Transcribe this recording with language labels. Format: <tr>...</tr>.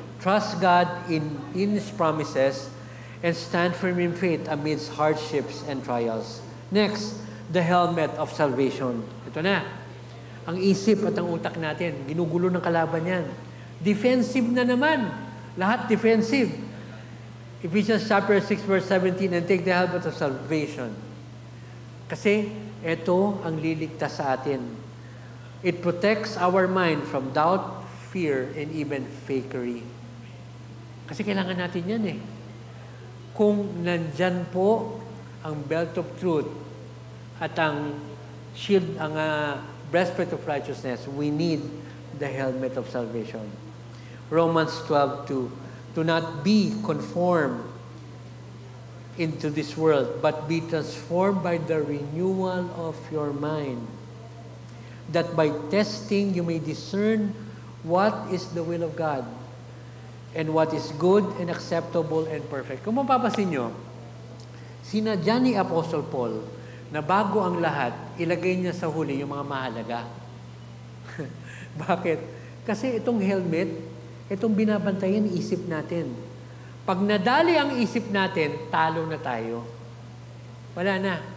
<en>Trust God in His promises and stand firm in faith amidst hardships and trials. Next, the helmet of salvation.</en> <tl>Ito na. Ang isip at ang utak natin, ginugulo ng kalaban yan. Defensive na naman. Lahat defensive.</tl> <en>Ephesians chapter 6 verse 17, and take the helmet of salvation.</en> <tl>Kasi ito ang liligtas sa atin.</tl> <en>It protects our mind from doubt, fear, and even fakery.</en> <tl>Kasi kailangan natin yan Kung nandyan po ang belt of truth at ang shield, ang breastplate of righteousness,</tl> <en>we need the helmet of salvation. Romans 12:2, do not be conformed into this world, but be transformed by the renewal of your mind, that by testing you may discern what is the will of God, and what is good and acceptable and perfect.</en> <tl>Kung mapapasin nyo, sinadya ni Apostle Paul na bago ang lahat, ilagay niya sa huli yung mga mahalaga. Bakit? Kasi itong helmet, itong binabantayan isip natin. Pag nadali ang isip natin, talo na tayo. Wala na.</tl>